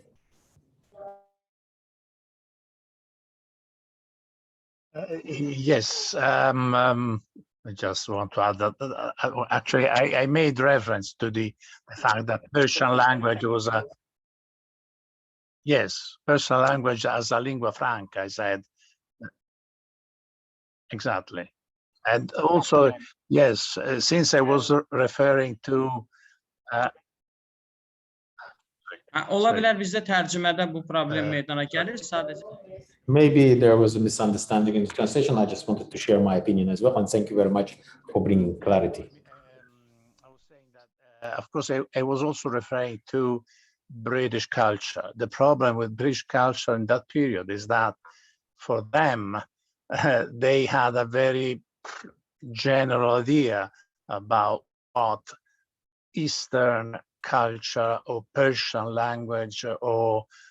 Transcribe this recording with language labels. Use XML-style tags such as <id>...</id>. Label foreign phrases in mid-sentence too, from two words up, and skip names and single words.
<en>Yes, I just want to add that actually I made reference to the fact that Persian language was a, yes, Persian language as a lingua franca, I said. Exactly. And also, yes, since I was referring to</en> <az>Ola bilər bizdə tərcümədə bu problem meydana gəlir sadəcə.</az> <en>Maybe there was a misunderstanding in the translation. I just wanted to share my opinion as well, and thank you very much for bringing clarity. I was saying that, of course, I was also referring to British culture. The problem with British culture in that period is that for them, they had a very general idea about what Eastern culture or Persian language or</en>